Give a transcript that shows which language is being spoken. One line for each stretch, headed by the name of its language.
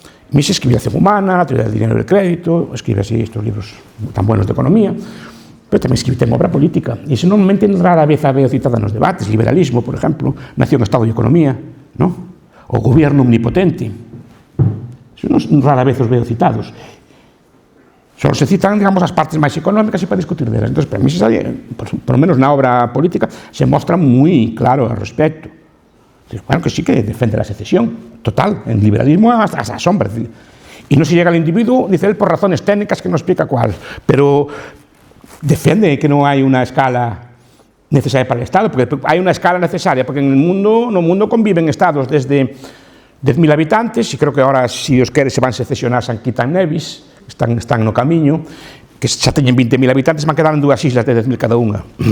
Spanish: Mises escribía Acción Humana, la teoría del dinero y del crédito, escribe así estos libros tan buenos de economía, pero también escribe en obra política. Y eso normalmente rara vez veo citada en los debates. Liberalismo, por ejemplo, Nación, Estado y Economía, ¿no? O Gobierno Omnipotente. Eso rara vez os veo citados.
Galician: Solo se citan, digamos, as partes máis económicas e para discutir delas. Entón, para mí,
Spanish: por lo menos
Galician: na obra política, se mostra moi claro al respecto.
Spanish: Bueno, que sí que defiende la secesión, total, en liberalismo hasta la sombra. Y no se llega al individuo, dice él, por razones técnicas que no explica cuál, pero defiende que no hay una escala necesaria para el Estado, porque hay una escala necesaria, porque en el mundo conviven estados desde 10.000 habitantes,
Galician: e creo que ahora, se Dios quere, se van secesionar San Kitts e Nevis, están no camiño, que xa teñen 20.000 habitantes, van quedar en 2 islas de 10.000 cada unha.